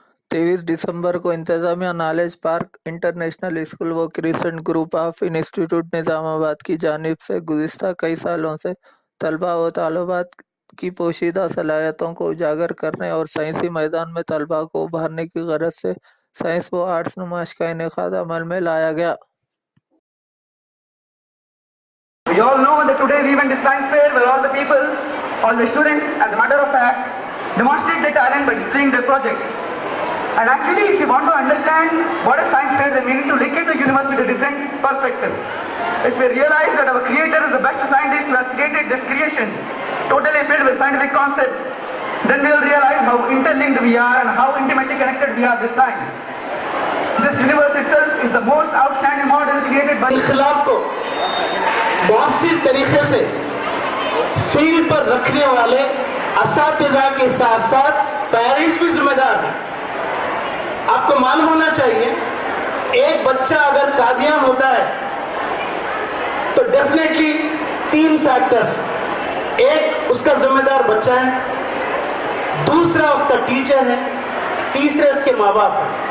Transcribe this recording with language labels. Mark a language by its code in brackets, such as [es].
[hi] 23 दिसंबर को इंतजामिया knowledge park international school व crescent group of institute Nizamabad की जानिब से गुज़िश्ता कई सालों से तलबा व तालिबात की पोशीदा सलाहियतों को उजागर करने और साइंसी मैदान में तलबा को उभारने की गरज से साइंस व आर्ट्स नुमाइश का इनेकाद अमल में लाया गया। [en] We all know that today's event is science fair where all the people, all the students, as a matter of fact, demonstrate their talent by displaying their projects. And actually, if you want to understand what is science fair, then we need to look at the universe with a different perspective. If we realize that our creator is the best scientist who has created this creation, totally filled with scientific concepts, then we will realize how interlinked we are and how intimately connected we are with science. This universe itself is the most outstanding model created by [hi] इख्तिलाफ को मौसर तरीके से field पर रखने वाले असातिज़ा के साथ साथ parents भी जिम्मेदार हैं। आपको मालूम होना चाहिए, एक बच्चा अगर कामयाब होता है तो डेफिनेटली 3 फैक्टर्स, एक उसका जिम्मेदार बच्चा है, दूसरा उसका टीचर है, तीसरे उसके माँ बाप है।